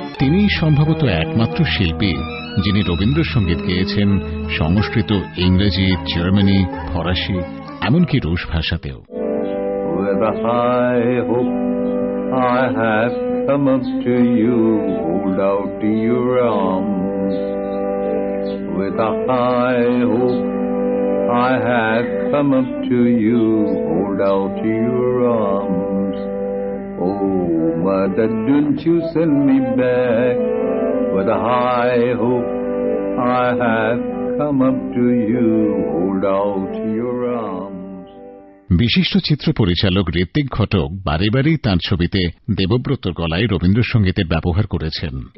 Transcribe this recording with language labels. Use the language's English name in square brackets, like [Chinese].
[Bangla] তিনি সম্ভবত একমাত্র শিল্পী যিনি রবীন্দ্রসঙ্গীত গেয়েছেন সংস্কৃত, ইংরেজি, জার্মানি, ফরাসি, এমনকি রুশ ভাষাতেও। [English] With a high hope I have come up to you, hold out your arms. With a high hope I have come up to you, hold out your arms. Oh, mother, don't you send me back. With a high hope I have come up to you, hold out your arms. [Bangla] বিশিষ্ট চিত্র পরিচালক ঋত্বিক ঘটক বারে বারেই তাঁর ছবিতে দেবব্রতর গলায় রবীন্দ্রসঙ্গীতের ব্যবহার করেছেন।